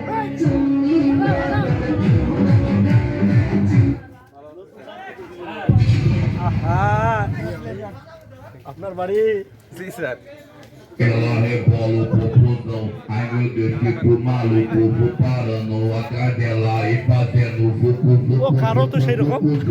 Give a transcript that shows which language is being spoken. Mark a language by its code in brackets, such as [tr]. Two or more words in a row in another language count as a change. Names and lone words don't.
[bn] আপনার বাড়ি? জি স্যার। [pt] Ela rebola o popozão, ai meu Deus, fico maluco, vou parando a cadela e fazendo vucu vucu. [bn] ও কারো তো সেই রকম।